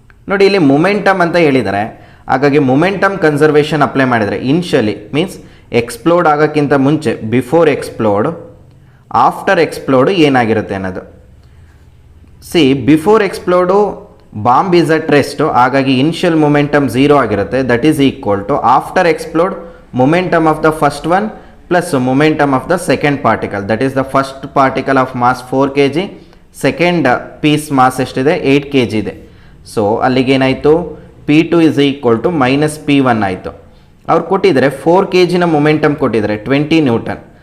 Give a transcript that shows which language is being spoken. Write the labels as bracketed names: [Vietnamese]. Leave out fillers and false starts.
[Kannada] ನೋಡಿ ಇಲ್ಲಿ ಮೊಮೆಂಟಮ್ ಅಂತ ಹೇಳಿದ್ದಾರೆ, ಹಾಗಾಗಿ ಮೊಮೆಂಟಮ್ ಕನ್ಸರ್ವೇಷನ್ ಅಪ್ಲೈ ಮಾಡಿದರೆ ಇನಿಷಿಯಲಿ ಮೀನ್ಸ್ ಎಕ್ಸ್ಪ್ಲೋಡ್ ಆಗೋಕ್ಕಿಂತ ಮುಂಚೆ, ಬಿಫೋರ್ ಎಕ್ಸ್ಪ್ಲೋಡ್, ಆಫ್ಟರ್ ಎಕ್ಸ್ಪ್ಲೋಡು ಏನಾಗಿರುತ್ತೆ ಅನ್ನೋದು. C before ಎಕ್ಸ್ಪ್ಲೋಡು [English] bomb is at rest, [Kannada] ಹಾಗಾಗಿ ಇನಿಷಿಯಲ್ ಮೊಮೆಂಟಮ್ 0 ಆಗಿರುತ್ತೆ. [English] that is equal to after explode momentum of the first one plus momentum of the second particle, that is the first particle of mass 4 kg, second piece mass [Kannada] ಎಷ್ಟಿದೆ? 8 kg ಇದೆ. So ಅಲ್ಲಿಗೇನಾಯಿತು? [English] P2 is equal to minus P1 ಆಯಿತು. [Kannada] ಅವ್ರು ಕೊಟ್ಟಿದ್ದಾರೆ 4 kg ನ momentum ಕೊಟ್ಟಿದ್ದಾರೆ 20 Newton.